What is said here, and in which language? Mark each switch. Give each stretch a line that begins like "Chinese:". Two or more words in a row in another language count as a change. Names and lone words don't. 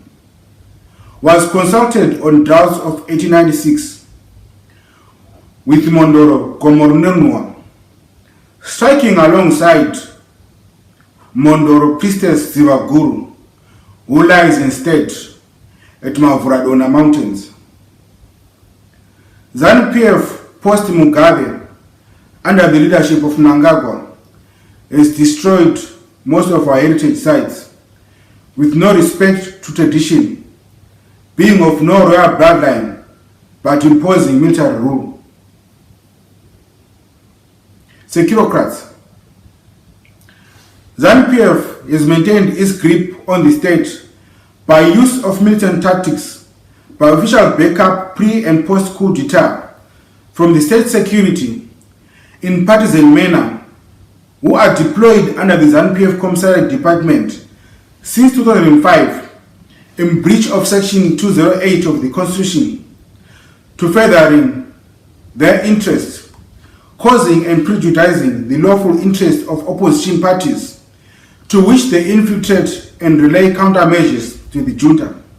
English: Was consulted on droughts of 1896 with Mondoro Komorunenua, striking alongside Mondoro priestess Zivaguru, who lies instead at Mavuradona Mountains. ZANU-PF post-Mugabe, under the leadership of Mnangagwa, has destroyed most of our heritage sites with no respect to tradition, being of no royal bloodline, but imposing military rule. Securocrats. ZANU-PF has maintained its grip on the state by use of militant tactics, by official backup pre- and post-coup d'etat from the state security in partisan manner, who are deployed under the ZANU-PF Commissariat Department since 2005 in breach of Section 208 of the Constitution, to furthering their interests, causing and prejudicing the lawful interests of opposition parties, to which they infiltrate and relay countermeasures to the junta.